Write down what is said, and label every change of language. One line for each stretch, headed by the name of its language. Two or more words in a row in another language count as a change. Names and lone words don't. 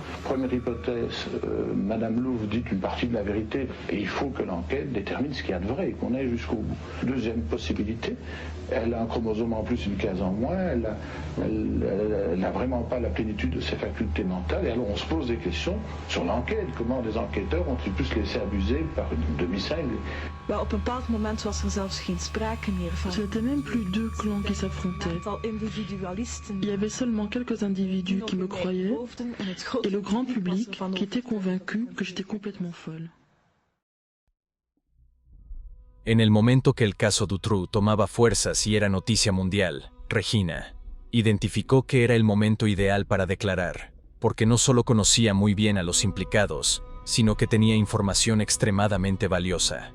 French: Première hypothèse, Madame Louf dit une partie de la vérité et il faut que l'enquête détermine ce qu'il y a de vrai et qu'on aille jusqu'au bout. Deuxième possibilité, elle a un chromosome en plus, une case en moins, elle n'a vraiment pas la plénitude de ses facultés mentales et alors on se pose des questions sur l'enquête. Comment des enquêteurs ont-ils pu se laisser abuser par une demi-cingle?
Dutch: Op een bepaald moment was er zelfs geen sprake meer van.
French: Ce n'était même plus deux clans qui s'affrontaient. Il y avait seulement quelques individus qui me croyaient et le grand public qui était convaincu que j'étais complètement folle.
Spanish: En el momento que el caso Dutroux tomaba fuerzas y era noticia mundial, Regina identificó que era el momento ideal para declarar, porque no solo conocía muy bien a los implicados, sino que tenía información extremadamente valiosa.